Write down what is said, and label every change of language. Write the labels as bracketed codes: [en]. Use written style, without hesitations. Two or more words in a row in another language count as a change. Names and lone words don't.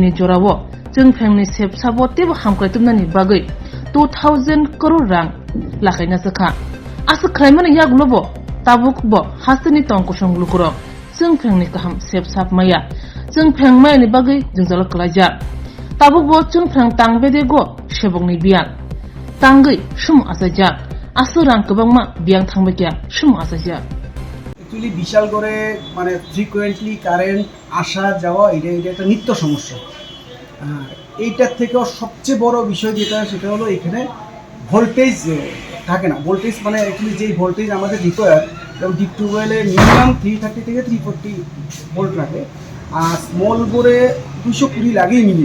[trp] ni jorawo jengfrang ni sepsabo tebo hamkaitumnani bagai 2000 crore rang lakaina sakha asa khlaimani yaglobo tabukbo hasani tongkosong lukuro jengfrang ni kaham sepsap maya jengfrang maya ni bagai jengjalo kalaja tabukbo jengfrang tangbedego shebongni biang tangai sumu asajak asurang kebangma biang tangbekya sumu asajak [bn] অ্যাকচুয়ালি বিশালগড়ে মানে [en] frequently current [bn] আসা যাওয়া এটা একটা নিত্য সমস্যা। এইটার থেকেও সবচেয়ে বড় বিষয় যেটা সেটা হলো এখানে ভোল্টেজ থাকে না। ভোল্টেজ মানে অ্যাকচুয়ালি যেই ভোল্টেজ আমাদের রিকোয়ার যেমন [en] deep tubewell [bn] মিনিমাম 330 থেকে 340 ভোল্ট রাখে, আর [en] small bore [bn] 220 লাগেই মিনিমাম।